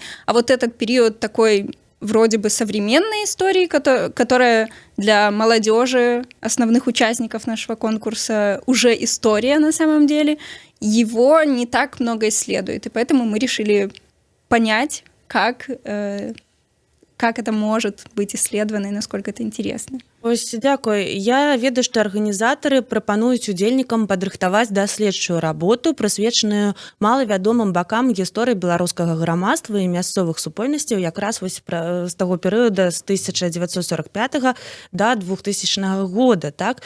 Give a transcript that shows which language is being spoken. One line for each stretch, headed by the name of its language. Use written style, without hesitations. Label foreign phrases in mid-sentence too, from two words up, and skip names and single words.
Russian: А вот этот период такой вроде бы современной истории, которая для молодежи, основных участников нашего конкурса, уже история на самом деле, его не так много исследует. И поэтому мы решили понять, как это может быть исследовано и насколько это интересно.
Belarusian: Ось, дзякуй. Я ведаю, што арганізатары прапануюць удзельнікам падрыхтаваць даследчую работу, прысвечаную малавядомым бакам гісторыі беларускага грамадства і мясцовых супольнасцяў якраз вось з таго перыяда з 1945 да 2000 года, так?